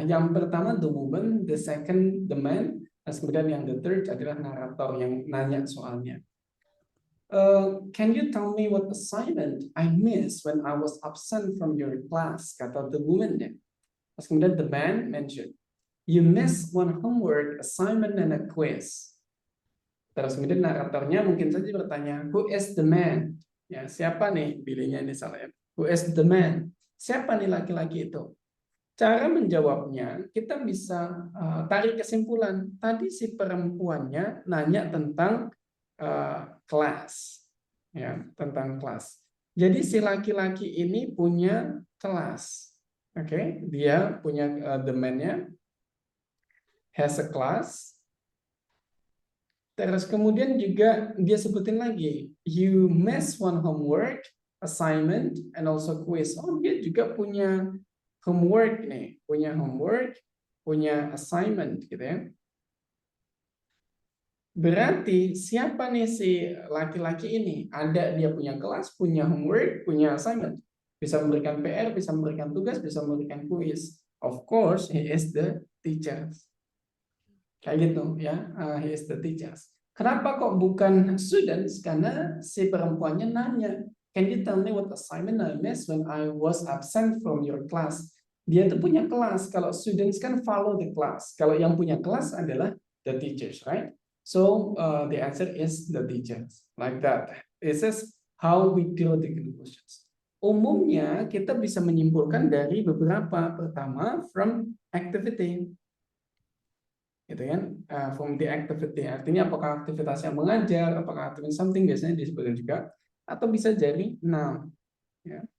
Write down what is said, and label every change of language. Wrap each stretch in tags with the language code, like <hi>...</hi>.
<id>Yang pertama</id> <en>the woman, the second the man,</en> <id>dan kemudian yang</id> <en>the third</en> <id>adalah narator yang nanya soalnya.</id> <en>Can you tell me what assignment I missed when I was absent from your class?</en> <id>Kata</id> <en>the woman ya.</en> <id>Terus kemudian</id> <en>the man mentioned, you missed one homework assignment and a quiz.</en> <id>Terus kemudian naratornya mungkin saja bertanya,</id> <en>who is the man?</en> <id>Ya, siapa nih? Pilihnya ini salah ya.</id> <en>Who is the man?</en> <id>Siapa nih laki-laki itu? Cara menjawabnya, kita bisa tarik kesimpulan. Tadi si perempuannya nanya tentang kelas, ya, tentang kelas. Jadi si laki-laki ini punya kelas, oke? Dia punya</id> <en>the man-nya has a class.</en> <id>Terus kemudian juga dia sebutin lagi,</id> <en>you miss one homework, assignment, and also quiz.</en> <id>Oh, dia juga punya homework nih, punya homework, punya assignment gitu ya. Berarti siapa nih si laki-laki ini? Ada dia punya kelas, punya homework, punya assignment. Bisa memberikan PR, bisa memberikan tugas, bisa memberikan quiz.</id> <en>Of course, he is the teacher.</en> <id>Kayak gitu ya,</id> <en>he is the teachers.</en> <id>Kenapa kok bukan students? Karena si perempuannya nanya,</id> <en>can you tell me what assignment I missed when I was absent from your class?</en> <id>Dia tuh punya kelas. Kalau students kan</id> <en>follow the class.</en> <id>Kalau yang punya kelas adalah</id> <en>the teachers, right? So the answer is the teachers. Like that. This is how we draw the conclusions.</en> <id>Umumnya kita bisa menyimpulkan dari beberapa. Pertama,</id> <en>from activity.</en> <id>Gitu kan,</id> <en>from the activity,</en> <id>artinya apakah aktivitas yang mengajar, apakah</id> <en>activity something,</en> <id>biasanya disebutkan juga, atau bisa jadi noun ya.</id>